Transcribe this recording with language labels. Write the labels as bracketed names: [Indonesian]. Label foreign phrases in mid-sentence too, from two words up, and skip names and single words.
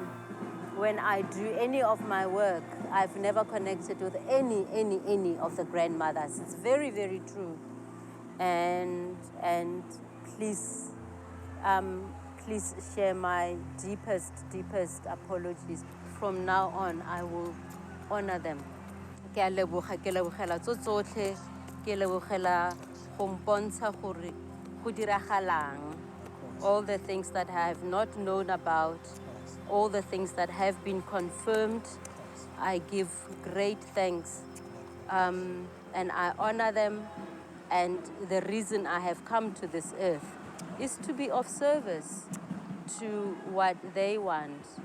[English] When I do any of my work, I've never connected with any of the grandmothers. It's very, very true. And please share my deepest apologies. From now on, I will honor them. [Tswana] Ke a lebogela tso tsotlhe, ke lebogela go mpontsha gore go diragalang. [English] All the things that I have not known about, all the things that have been confirmed, I give great thanks and I honor them. And the reason I have come to this earth is to be of service to what they want.